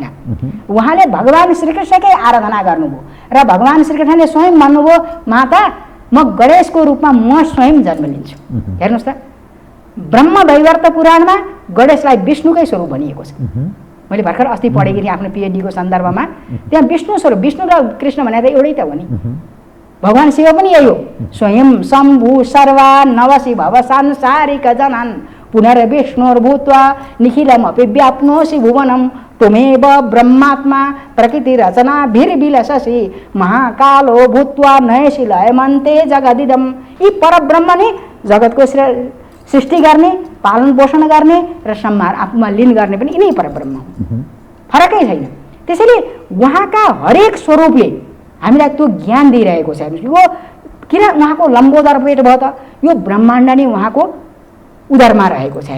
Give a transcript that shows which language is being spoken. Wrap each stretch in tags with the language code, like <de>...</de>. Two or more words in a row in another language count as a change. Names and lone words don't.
<ne>उहाँले भगवान श्रीकृष्णकै आराधना गर्नुभयो र भगवान श्रीकृष्णले स्वयं भन्नुभयो, माता म गणेशको रूपमा म स्वयं जन्म लिन्छु। हेर्नुहोस् त, ब्रह्म वैवर्त पुराणमा गणेशलाई विष्णुकै स्वरूप भनिएको छ। मैले भर्खर अस्ति पढेको थिएँ आफ्नो पिएचडीको सन्दर्भमा। त्यहाँ विष्णु स्वरूप, विष्णु र कृष्ण भनेर एउटै त हो नि। भगवान शिव पनि यही हो,</ne> <sa>स्वयं शम्भु सर्वा नवसी भव सांसारिक जनन पुनर्विष्णुर्भूत्वा निखिलमपि व्याप्नोसि भुवनं त्वमेव ब्रह्मात्मा प्रकृति रचना भिर्विलससि महाकालो भूत्वा नयसि लयमन्ते जगदिदं।</sa> <ne>यी परब्रह्म नै जगतको सृष्टि गर्ने, पालन पोषण गर्ने र संहार आफूमा लीन गर्ने पनि यिनै परब्रह्म हो, फरकै छैन। त्यसैले उहाँका हरेक स्वरूपले हामीलाई त्यो ज्ञान दिइरहेको छ। यो किन उहाँको लम्बोदर पेट भयो त? यो ब्रह्माण्ड नै उहाँको उदरमा रहेको छ।</ne>